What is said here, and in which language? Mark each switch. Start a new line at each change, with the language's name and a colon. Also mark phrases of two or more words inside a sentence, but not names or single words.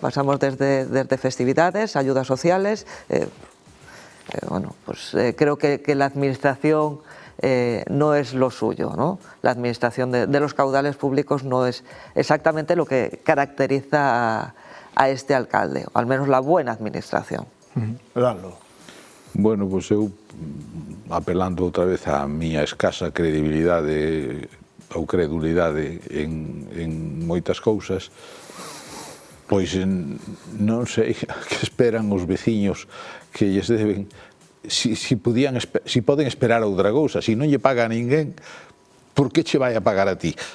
Spanish: Pasamos desde festividades, ayudas sociales. Bueno, pues creo que la administración no es lo suyo, ¿no? La administración de los caudales públicos no es exactamente lo que caracteriza a este alcalde, o al menos la buena administración. Lalo.
Galician: Bueno, pois eu, apelando outra vez á miña escasa credibilidade ou credulidade en moitas cousas, pois non sei que esperan os veciños que lles deben, si poden esperar outra cousa, si non lle paga a ninguén, por que che vai a pagar a ti?